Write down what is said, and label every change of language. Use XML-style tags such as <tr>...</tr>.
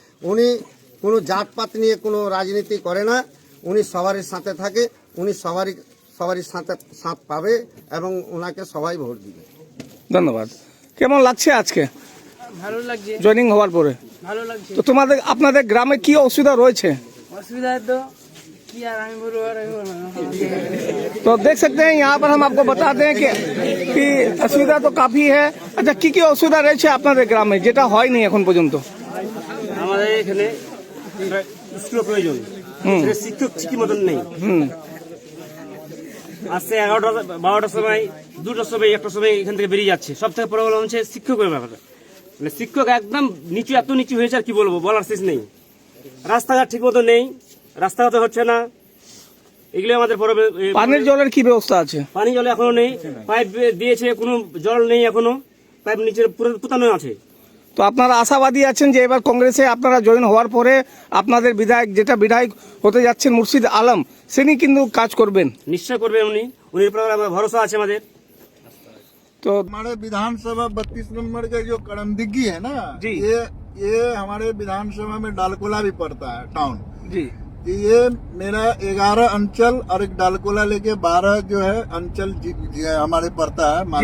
<bn>উনি কোনো জাতপাত নিয়ে কোনো রাজনীতি করে না, উনি সবারই সাথে থাকে, উনি সবারই সাথ পাবে এবং ওনাকে সবাই ভোট দিবে। ধন্যবাদ। কেমন লাগছে আজকে ভালো লাগছে, জয়েনিং হওয়ার পরে? ভালো লাগছে। তো আপনাদের গ্রামে কি অসুবিধা রয়েছে? অসুবিधा तो কি আর আমি বলবো,</bn> <hi>तो देख सकते हैं यहाँ पर हम आपको बताते हैं कि असुविधा तो काफी है।</hi> <bn>अच्छा, কি অসুবিধা রয়েছে আপনাদের গ্রামে যেটা হয়নি এখন পর্যন্ত? আমাদের এখানে স্কুলের প্রয়োজন, শিক্ষক ঠিকই মতন নেই। আসছে 11টা 12টার সময়, 2টার সময়, 1টার সময় এখান থেকে বেরিয়ে যাচ্ছে। সব থেকে প্রবলেম হচ্ছে শিক্ষকের ব্যাপারে। মানে শিক্ষক একদম নিচু, এত নিচু হয়েছে আর কি বলবো, বলার শেষ নেই। রাস্তাঘাট ঠিক মতো নেই, রাস্তাঘাট হচ্ছে না, এগুলো আমাদের প্রবলেম। পানির জলের কি ব্যবস্থা আছে? পানি জল এখনো নেই, পাইপ দিয়েছে, কোনো জল নেই এখনো, পাইপ নিচে পুতানো আছে। তো আপনারা আশাবাদী আছেন যে এবার কংগ্রেসে আপনারা জয়েন হওয়ার পরে আপনাদের বিধায়ক হতে যাচ্ছেন মুর্শিদ আলম, তিনি কিন্তু কাজ করবেন? নিশ্চয় করবেন উনি, উনির উপর ভরসা আছে আমাদের।</bn> <hi>तो हमारे विधानसभा 32 नंबर का जो करमदिग्गी है ना जी। ये हमारे विधानसभा में डालकोला भी पड़ता है टाउन। जी ये मेरा 11 अंचल और एक डालकोला लेके 12 जो है अंचल हमारे पड़ता है, मान</hi>